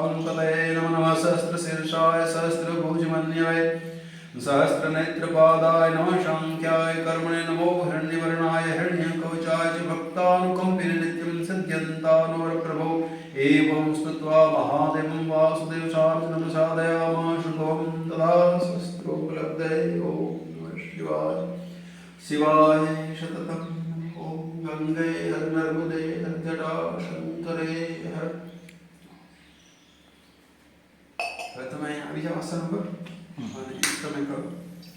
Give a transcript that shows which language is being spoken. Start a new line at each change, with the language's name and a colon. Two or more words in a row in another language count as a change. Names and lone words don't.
Sanskrit: पतये नमो नमः सहस्रशीर्षाय सहस्रभुजमन्यवे सहस्रनेत्रपादाय नमः शाङ्ख्याय कर्मणे नमो हिरण्यवर्णाय हिरण्यकवचाय च भक्तानुकम्पिने नित्यं सिद्ध्यन्तानुवरप्रभो एवं स्तुत्वा महादेवं वासुदेवचार्जुनं प्रसादयामास शुभं तदा शस्त्रोपलब्धये ॐ नमः शिवाय शिवाय शततं ॐ गङ्गे हर नर्मदे हर जटाशङ्करे हर.
Gujarati: હવે તમે આવી જાઓ આસન ઉપર અને તમે કરો.